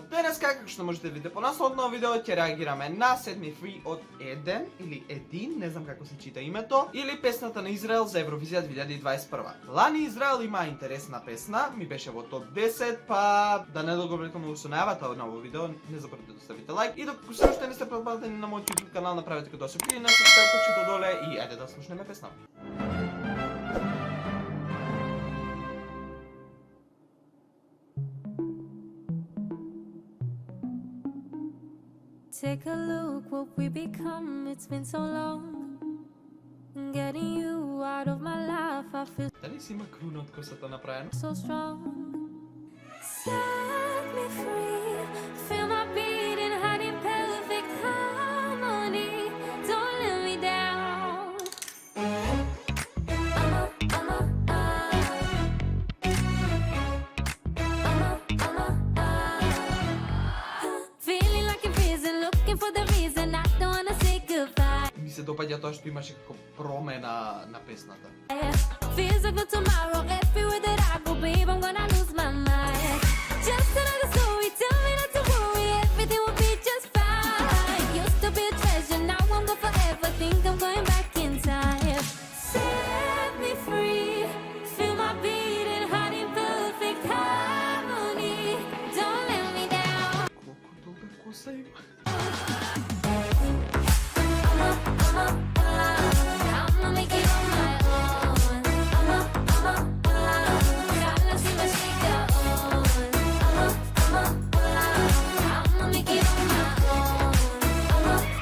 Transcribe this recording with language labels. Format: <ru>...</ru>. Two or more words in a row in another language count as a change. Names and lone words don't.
<mk>Денес, како што можете да видите по насловно видео, ќе реагираме на Set Me Free од Еден или Един, не знам како се чита името, или песната на Израел за Евровизија 2021. Лани Израел има интересна песна, ми беше во топ 10, па да не договорите со најавата од ново видео, не заборавете да ставите лайк и докато се уште не сте претплатени на мојот YouTube канал, направете како да се кликнете на subscribe точката доле и ајде да слушнеме песната.</mk> <en>Take a look what we become, it's been so long. Getting you out of my life, I feel</en> <mk>Дали си има круна од косата направено?</mk> <en>so strong. Set me free, feel my beating heart in perfect harmony. Don't let me down. Feeling like a prison, looking for the reason I don't wanna say goodbye.</en> <mk>Ми се допаѓа тоа што имаше како промена на песната.</mk> <en>Feels like no tomorrow, everywhere that I go, babe, I'm gonna lose my mind. Just another story, tell me not to worry, everything will be just fine. Used to be a treasure, now I'm gone forever, think I'm going back in time. Set me free, feel my beating heart in perfect harmony. Don't let me down.</en> <mk>Колку долга коса има?</mk> <en>I'ma make it on my own. Gotta see my shaker on. I'ma make it on my own.</en>